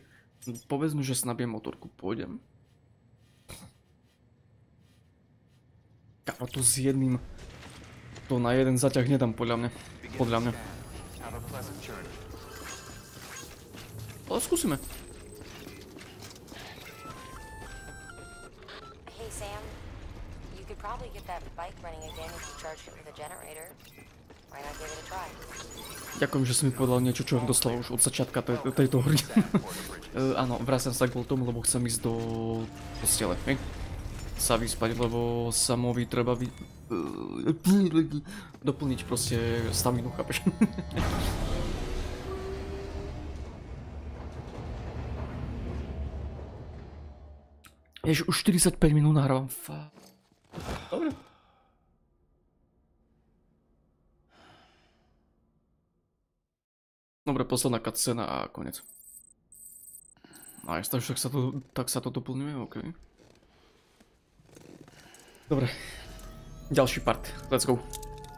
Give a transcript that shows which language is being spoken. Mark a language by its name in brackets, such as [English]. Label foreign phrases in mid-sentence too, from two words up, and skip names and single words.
[Slovak] Povedzme, že sa nabijem motorku, pôjdem. Kámo, to s jedným... To na jeden zaťah nedám, podľa mňa. Ale skúsime. [English] Hey Sam, you could probably get that bike running again if you charged it with a generator. Why not give it a try? [Slovak] Ďakujem, že si mi povedal niečo, čo som dostal už od začiatka tejto hry. Áno, vraciam sa kvôli tomu, lebo chcem ísť do postele, hej? Sa vyspať, lebo samovi treba doplniť proste staminu, chápeš? Jež už 45 minút nahrávam, Dobre. Dobre, posledná cutscéna a konec. Nice, takže tak sa to doplňuje, ok. Dobre. Ďalší part, [English] let's go.